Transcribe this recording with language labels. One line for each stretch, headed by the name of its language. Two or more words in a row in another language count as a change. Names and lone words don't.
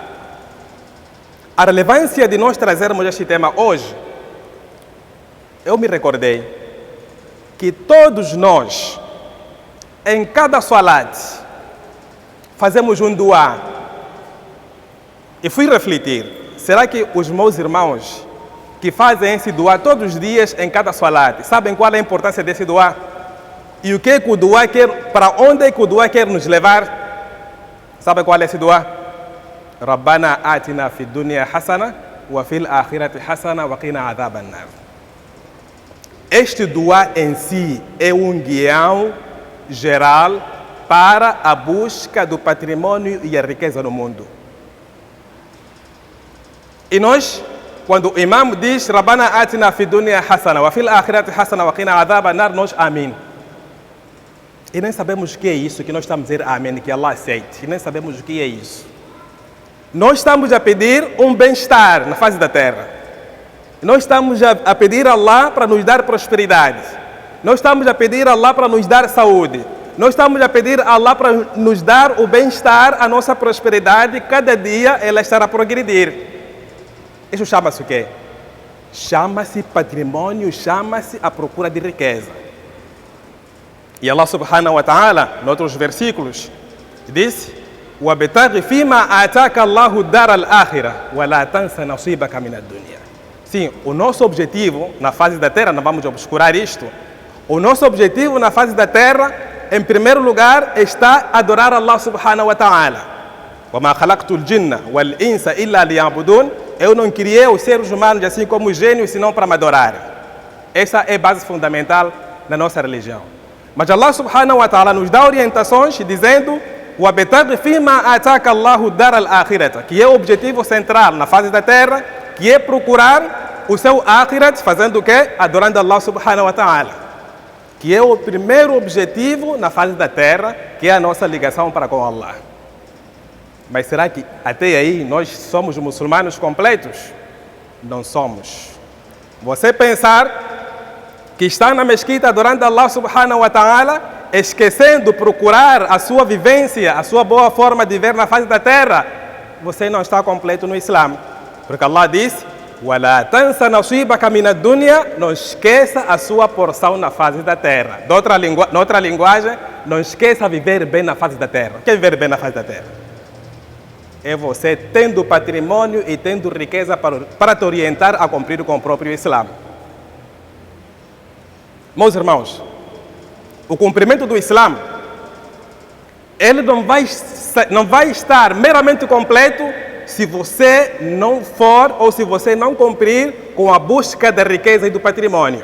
Portuguese: A relevância de nós trazermos este tema hoje, eu me recordei que todos nós, em cada salat, fazemos um dua. E fui refletir, será que os meus irmãos que fazem esse dua todos os dias em cada salat, sabem qual é a importância desse dua? E o que o dua quer, para onde é que o dua quer nos levar? Sabe qual é esse dua?
Arabic: ربنا آتنا في الدنيا حسنة وفي الآخرة حسنة وقنا عذاب النار.
Portuguese: Este dua em si é um guião geral para a busca do patrimônio e a riqueza no mundo. E nós, quando o imam diz
Arabic: ربنا آتنا في الدنيا حسنة وفي الآخرة حسنة وقنا عذاب النار,
Portuguese: nós amém. E nem sabemos o que é isso que nós estamos a dizer amém, que Allah aceite. E nem sabemos o que é isso. Nós estamos a pedir um bem-estar na face da terra. Nós estamos a pedir a Allah para nos dar prosperidade. Nós estamos a pedir a Allah para nos dar saúde. Nós estamos a pedir a Allah para nos dar o bem-estar, a nossa prosperidade. Cada dia ela estará a progredir. Isso chama-se o quê? Chama-se patrimônio, chama-se a procura de riqueza. E Allah
Arabic: سبحانه وتعالى,
Portuguese: em outros versículos, diz:
Arabic: وَابْتَغِ فِيمَا آتَاكَ اللَّهُ الدَّارَ الْآخِرَةَ وَلَا تَنْسَ نَصِيبَكَ مِنَ الدُّنْيَا.
Portuguese: Sim, o nosso objetivo na fase da terra, não vamos obscurar isto, o nosso objetivo na fase da terra, em primeiro lugar, está adorar Allah
Arabic: سبحانه وتعالى. وَمَا خَلَقْتُ الْجِنَّ وَالْإِنسَ إِلَّا لِيَعْبُدُونَ.
Portuguese: Eu não criei os seres humanos assim como os gênios, senão para me adorar. Essa é a base fundamental da nossa religião. Mas Allah
Arabic: سبحانه وتعالى
Portuguese: nos dá orientações dizendo
Arabic: وَابْتَغِ فِيمَا آتَاكَ اللَّهُ الدَّارَ الْآخِرَةَ,
Portuguese: que é o objetivo central na fase da terra, que é procurar o seu akhirat, fazendo o quê? Adorando Allah
Arabic: سبحانه وتعالى,
Portuguese: que é o primeiro objetivo na fase da terra, que é a nossa ligação para com Allah. Mas será que até aí nós somos muçulmanos completos? Não somos. Você pensar que está na mesquita adorando Allah
Arabic: سبحانه وتعالى,
Portuguese: esquecendo procurar a sua vivência, a sua boa forma de ver na face da terra, você não está completo no Islã. Porque Allah diz:
Arabic: وَلَا تَنْسَ نَصِيبَكَ مِنَ الدُّنْيَا.
Portuguese: Não esqueça a sua porção na face da terra. Noutra linguagem, não esqueça viver bem na face da terra. O que é viver bem na face da terra? É você tendo patrimônio e tendo riqueza para te orientar a cumprir com o próprio Islã. Meus irmãos, o cumprimento do Islã, ele não vai estar meramente completo se você não for ou se você não cumprir com a busca da riqueza e do patrimônio.